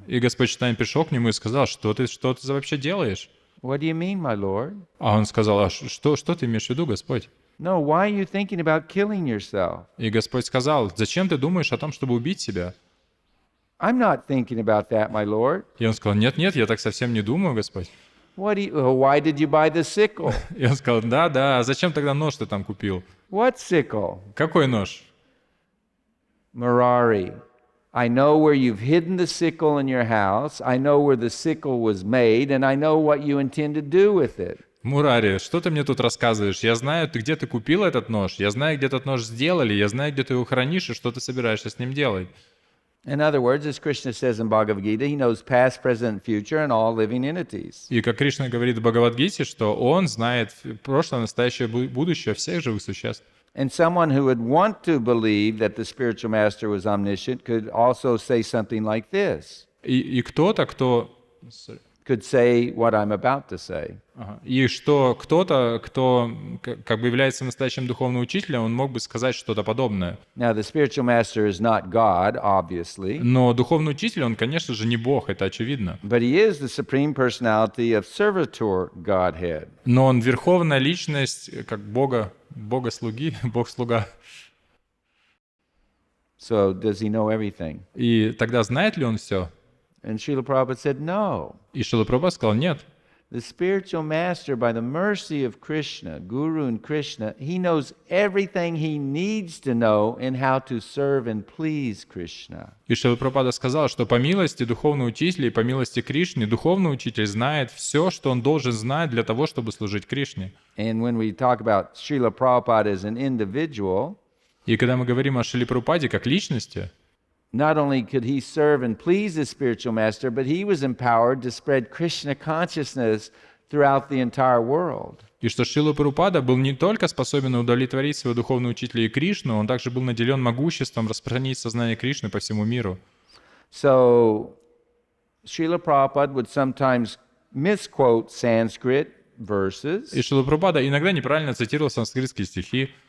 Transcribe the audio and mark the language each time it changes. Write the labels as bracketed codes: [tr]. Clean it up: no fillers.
[ru] И Господь Чайтанья пришел к нему и сказал, что ты вообще делаешь? [en] What do you mean, my Lord? [ru] А он сказал, а что ты имеешь в виду, Господь? [en] No, why are you thinking about killing yourself? [ru] И Господь сказал, зачем ты думаешь о том, чтобы убить себя? [en] I'm not thinking about that, my Lord. [ru] И он сказал, нет, я так совсем не думаю, Господь. [en] Why did you buy the sickle? [ru] И он сказал, да, а зачем тогда нож ты там купил? [en] What sickle? [ru] Какой нож? [en] Murari, I know where you've hidden the sickle in your house. I know where the sickle was made, and I know what you intend to do with it. [ru] Мурари, что ты мне тут рассказываешь? Я знаю, где ты купил этот нож, я знаю, где этот нож сделали, я знаю, где ты его хранишь и что ты собираешься с ним делать. [en] In other words, as Krishna says in Bhagavad Gita, he knows past, present, future, and all living entities. [ru] И как Кришна говорит в Бхагавадгите, что он знает прошлое, настоящее, будущее всех живых существ. [en] And someone who would want to believe that the spiritual master was omniscient could also say something like this. [ru] И кто-то, кто... [en] Could say what I'm about to say. [ru] И что кто-то, кто как бы является настоящим духовным учителем, он мог бы сказать что-то подобное. [en] Now, the spiritual master is not God, obviously. [ru] Но духовный учитель, он, конечно же, не Бог, это очевидно. [en] But he is the supreme personality of servitor Godhead. [ru] Но он верховная личность, как Бога-слуги, Бог-слуга. [en] So, does he know everything? [ru] И тогда знает ли он все? [en] And Srila Prabhupada said, no. [ru] И Шрила Прабхупада сказал, нет. [en] The spiritual master, by the mercy of Krishna, Guru and Krishna, he knows everything he needs to know and how to serve and please Krishna. [ru] И Шрила Прабхупада сказал, что по милости духовного учителя и по милости Кришны, духовный учитель знает все, что он должен знать для того, чтобы служить Кришне. [en] And when we talk about Srila Prabhupada as an individual, [ru] и когда мы говорим о Шриле Прабхупаде как личности, [en] not only could he serve and please the spiritual master, but he was empowered to spread Krishna consciousness throughout the entire world. [ru] И что Шрила Прабхупада был не только способен удовлетворить своего духовного учителя и Кришну, он также был наделен могуществом распространить сознание Кришны по всему миру. [en] So, Srila Prabhupada would sometimes misquote Sanskrit verses. [ru] И Шрила Прабхупада иногда неправильно цитировал санскритские стихи.